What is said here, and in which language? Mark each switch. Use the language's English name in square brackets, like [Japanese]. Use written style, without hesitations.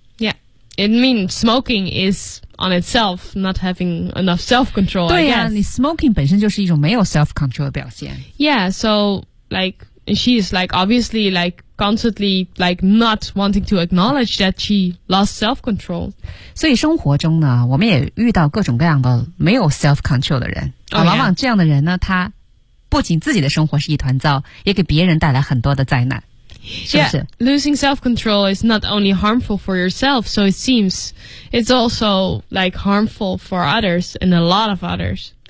[English] Yeah, it means smoking is on itself not having enough self-control [Chinese] 对呀、啊、你 smoking 本身就是一种没有 self-control 的表现 [English] Yeah, so like she is like obviously like constantly like not wanting to acknowledge that she lost self-control [Chinese] 所以生活中呢我们也遇到各种各样的没有 self-control 的人、 [English] oh, yeah. [Chinese] 往往这样的人呢他不仅自己的生活是一团糟，也给别人带来很多的灾难，是不是 [English] yeah, losing self-control is not only harmful for yourself, so it seems it's also like harmful for others and a lot of others.